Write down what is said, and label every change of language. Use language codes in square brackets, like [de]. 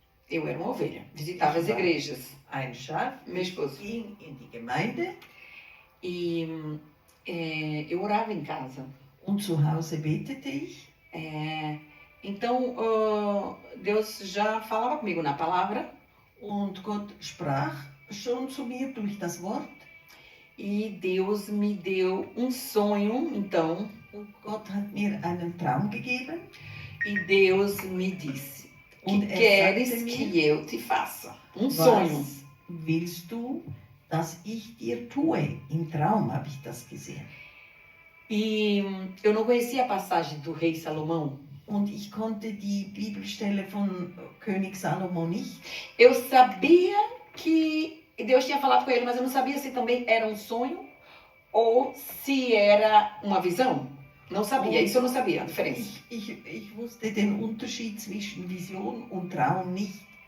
[pt] eu era uma ovelha, visitava as igrejas. [de] Ein Schaf, [pt] Meu esposo. [de] ging in die Gemeinde [pt] E eu orava em casa. [de] und zu Hause betete ich. [pt] Então, Deus já falava comigo na palavra. [de] Und Gott sprach schon zu mir durch das Wort. [pt] E Deus me deu um sonho, então. [de] Und Gott hat mir einen Traum gegeben. [pt] E Deus me disse, Que queres que eu te faça? Sonho. [de] Was willst du, dass ich dir tue? Im Traum habe ich das gesehen. [pt] E eu não conhecia a passagem do rei Salomão. [de] Und ich konnte die Bibelstelle von König Salomo nicht. [pt] Eu sabia que Deus tinha falado com ele, mas eu não sabia se também era um sonho ou se era uma visão. Não sabia, isso eu não sabia a diferença. [de] Ich wusste den Unterschied zwischen Vision und Traum nicht.